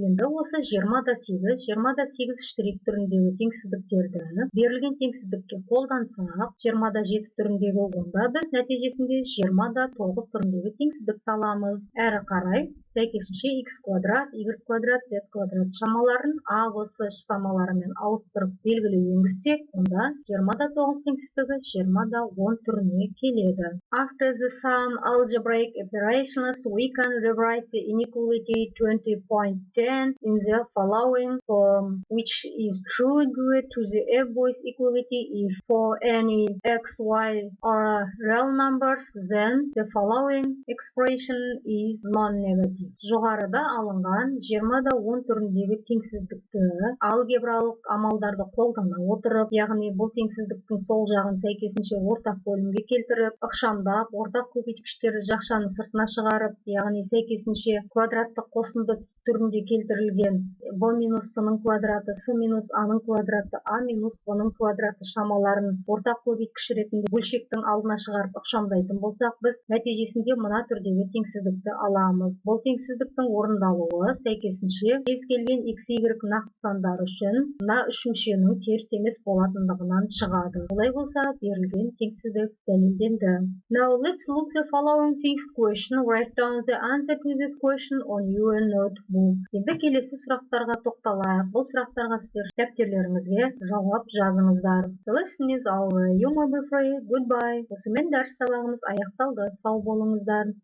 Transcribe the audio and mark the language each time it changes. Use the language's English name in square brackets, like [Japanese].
[Kazakh] Енді осы 28 штрих түріндегі теңсіздіктерді берілген теңсіздікке қолдансақ, 27 түріндегі онда біз нәтижесінде 29 түріндегі теңсіздікті аламыз. Әрі қарай сәйкесінше x квадрат, y квадрат, z квадрат шамаларын а, в, с шамаларымен ауыстырып белгілеу енгізсек, онда 29 теңсіздігі 20-10 түріне келеді. [English] After the sum algebraic operations, we can rewrite the inequality 20.10 in the following form, which is true due to the f-boys equality if for any x, y are real numbers, then the following expression is non-negative. [Kazakh] Жоғарыда алынған 20-10 түріндегі теңсіздікті алгебралық амалдарды қолдана отырып, яғни бұл теңсіздіктің сол жағын сәйкесінше ортақ бөлімге келтіріп, ықшамдап, ортақ көбейткіштерді жақшаны сыртына шығарып, яғни сәйкесінше квадраттық қосынды түрінде келтірілген b минус с-ның квадраты, с минус а-ның квадраты, а минус в-ның квадраты шамаларын ортақ көбейткіш ретінде бөлшектің алдына шығарып ықшамдайтын болсақ, біз нәтижесінде мына түрдегі теңсіздікті аламыз. Бұл теңсіздіктің орындалуы сәйкесінше кез келген x, y нақты сандар үшін мына үш мүшенің теріс емес болатындығынан шығады. Олай болса, берілген теңсіздік дәлелденді. [English] Now let's look the following fixed question. Write down the answer to this question on your notebook. [Kazakh] Енді келесі сұрақтарға тоқталайық. Бұл сұрақтарға сіздер дәптерлеріңізге жауап жазыңыздар. [English] The lesson is over. You may be free. Goodbye. [Kazakh] Осымен дәріс сабағымыз аяқталды. Сау болыңыздар.